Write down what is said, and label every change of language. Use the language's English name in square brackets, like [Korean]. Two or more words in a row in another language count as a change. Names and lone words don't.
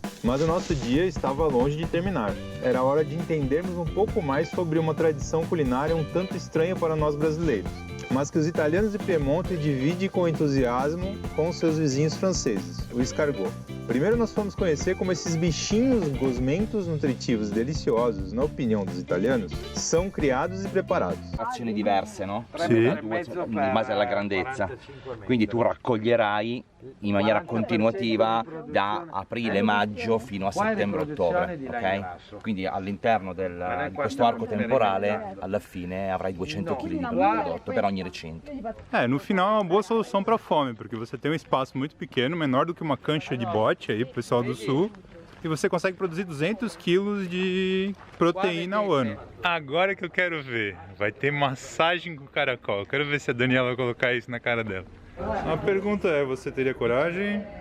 [Portuguese] Mas o nosso dia estava longe de terminar. Era hora de entendermos um pouco mais sobre uma tradição culinária um tanto estranha para nós brasileiros, mas que os italianos de Piemonte dividem com entusiasmo com seus vizinhos franceses, o escargot. Primeiro nós fomos conhecer como esses bichinhos gosmentos nutritivos deliciosos, na opinião dos italianos, são criados e preparados. [Italian] Azioni diverse, no? Sì. In base alla grandezza. Quindi tu raccoglierai in maniera continuativa da aprile-maggio fino a settembre-ottobre, ok? Quindi all'interno di questo arco temporale alla fine avrai 200 kg di prodotto per ogni recente. [Portuguese] No final é uma boa solução para a fome, porque você tem um espaço muito pequeno, menor do que uma cancha de bote aí, pro pessoal do sul, e você consegue produzir 200 quilos de proteína ao ano. Agora que eu quero ver, vai ter massagem com caracol. Eu quero ver se a Daniela vai colocar isso na cara dela. A pergunta é, você teria coragem?